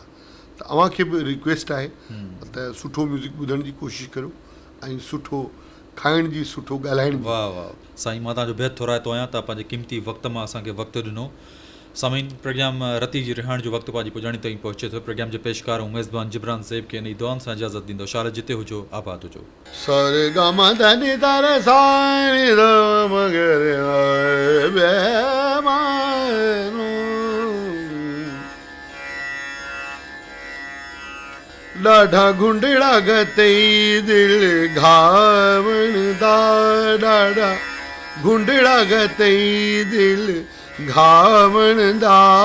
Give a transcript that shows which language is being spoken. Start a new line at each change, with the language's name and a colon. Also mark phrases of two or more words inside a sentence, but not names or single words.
Sindhi: त अव्हांखे बि रिक्वेस्ट आहे त सुठो म्यूज़िक ॿुधण जी कोशिशि करियो ऐं सुठो खाइण जी, सुठो ॻाल्हाइण जी। वाह वाह साईं, मां तव्हांजो बेहद थोराइतो आहियां, तव्हां पंहिंजे क़ीमती वक़्त मां असांखे वक़्तु ॾिनो। सामीन, प्रोग्राम रती जी रिहाइण जो वक़्तु पंहिंजी पुॼाणी ताईं पहुचे थो। प्रोग्राम जे पेशकार ऐं मेज़बान जिब्रान ज़ेब खे इन दुआनि सां इजाज़त ॾींदो। शाल जिते हुजो, आबाद हुजो।
Saraiki: सारे गा मा धा नि धा रे सा नि ध म ग रे बे मा नो ॾाढा गुंडड़ा गतई दिल घावण दा, ॾाढा गुंडड़ा गतई दिल घावण दा,